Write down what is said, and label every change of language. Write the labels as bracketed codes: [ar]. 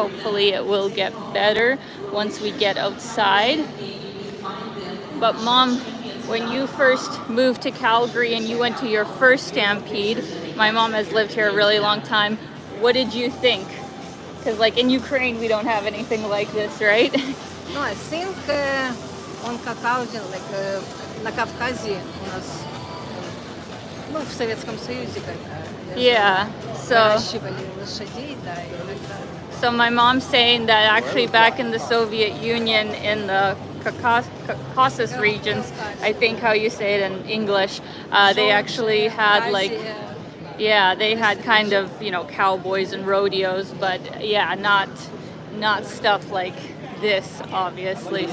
[en] Hopefully it will get better once we get outside. But Mom, when you first moved to Calgary and you went to your first Stampede, my mom has lived here a really long time, what did you think? Because like in Ukraine, we don't have anything like this, right? No, I think on Caucasian, like [ru] на Кавказе у нас, ну, в Советском Союзе, [en] Yeah, so [ru] выращивали лошадей, да, и иногда. [en] So my mom's saying that actually back in the Soviet Union, in the Caucasus regions, I think how you say it in English, they actually had like, yeah, they had kind of, you know, cowboys and rodeos, but yeah, not stuff like this, obviously.